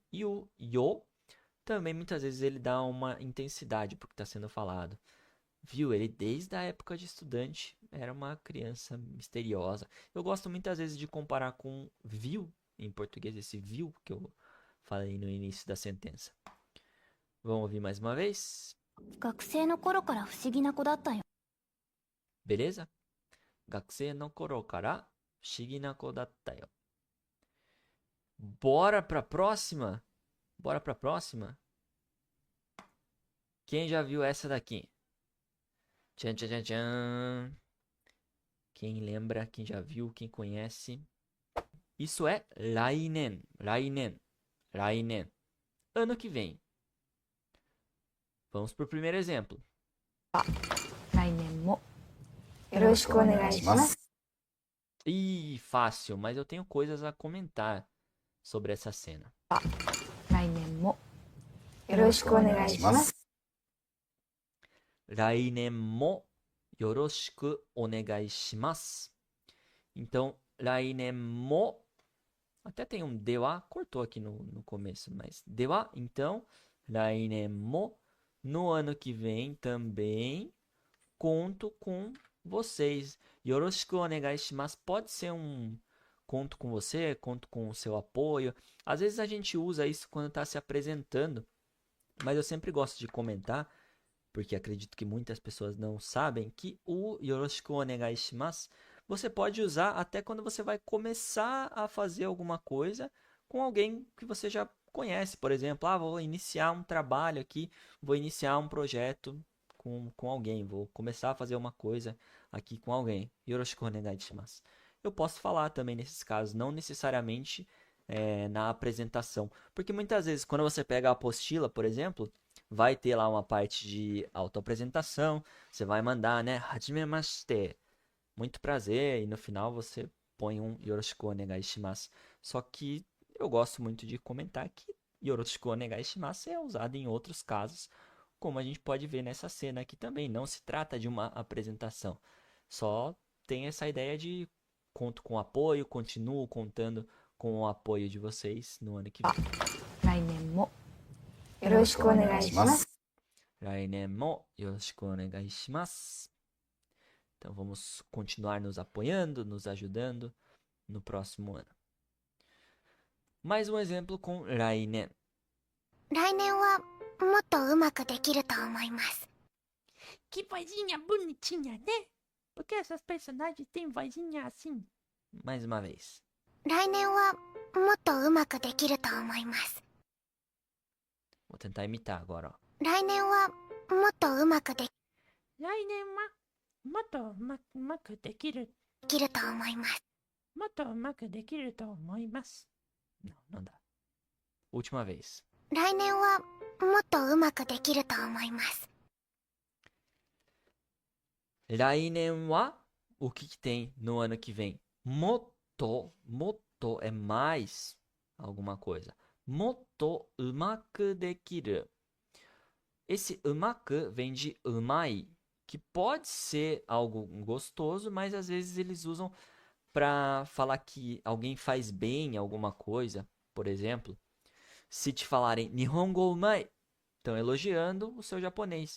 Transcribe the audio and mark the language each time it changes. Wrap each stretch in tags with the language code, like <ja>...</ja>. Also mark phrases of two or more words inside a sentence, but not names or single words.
<pt>E o yo também muitas vezes ele dá uma intensidade para o que está sendo falado. Viu? Ele desde a época de estudante era uma criança misteriosa. Eu gosto muitas vezes de comparar com viu, em português, esse viu que eu falei no início da sentença. Vamos ouvir mais uma vez?</pt> <ja>学生の頃から不思議な子だったよ。</ja> <pt>Beleza?</pt> <ja>学生の頃から不思議な子だったよ.</ja> <pt>Bora pra próxima? Bora pra próxima? Quem já viu essa daqui? Tchan, tchan, tchan, tchan. Quem lembra, quem já viu, quem conhece? Isso é</pt> <ja>来年、来年、来年.</ja> <pt>Ano que vem. Vamos pro primeiro exemplo.</pt> <ja>来年もよろしくお願いします。</ja> <pt>Ih, fácil, mas eu tenho coisas a comentar sobre essa cena.</pt> <ja>来年もよろしくお願いします。来年もよろしくお願いします.</ja> <pt>Então,</pt> <ja>来年も.</ja> <pt>Até tem um dewa, cortou aqui no começo, mas dewa, então,</pt> <ja>来年も.</ja> <pt>No ano que vem também conto com vocês.</pt> <ja>よろしくお願いします</ja> <pt>pode ser um conto com você, conto com o seu apoio. Às vezes a gente usa isso quando está se apresentando, mas eu sempre gosto de comentar, porque acredito que muitas pessoas não sabem, que o</pt> <ja>よろしくお願いします</ja> <pt>você pode usar até quando você vai começar a fazer alguma coisa com alguém que você já conhece. Por exemplo, vou iniciar um trabalho aqui, vou iniciar um projeto com alguém, vou começar a fazer uma coisa aqui com alguém.</pt> <ja>よろしくお願いします.</ja> <pt>Eu posso falar também nesses casos, não necessariamente na apresentação. Porque muitas vezes, quando você pega a apostila, por exemplo, vai ter lá uma parte de autoapresentação, você vai mandar, né? Hajimemashite, muito prazer, e no final você põe um</pt> <ja>よろしくお願いします.</ja> <pt>Só que eu gosto muito de comentar que</pt> <ja>よろしくお願いします</ja> <pt>é usado em outros casos, como a gente pode ver nessa cena aqui também. Não se trata de uma apresentação, só tem essa ideia de conto com apoio, continuo contando com o apoio de vocês no ano que vem.</pt> <ja>来年もよろしくお願いします。来年もよろしくお願いします.</ja> <pt>Então vamos continuar nos apoiando, nos ajudando no próximo ano. Mais um exemplo com rainen.</pt> <ja>来年はもっとうまくできると思います。</ja> <pt>Que vozinha bonitinha, né? Porque essas personagens têm vozinha assim. Mais uma vez.</pt> <ja>来年はもっとうまくできると思います。</ja> <pt>Vou tentar imitar agora, ó.</pt> <ja>来年はもっとうまくで来年はもっとうまくできる。きると思います。もっとうまくできると思います。</ja> <pt>Não, não dá. Última vez.</pt> <ja>来年はもっとうまくできると思います。来年は,</ja> <pt>o que que tem no ano que vem? Motto, motto é mais alguma coisa.</pt> <ja>もっとうまくできる.</ja> <pt>Esse umaku vem de umai, que pode ser algo gostoso, mas às vezes eles usam para falar que alguém faz bem alguma coisa. Por exemplo, se te falarem</pt> <ja>日本語うまい,</ja> <pt>estão elogiando o seu japonês.</pt>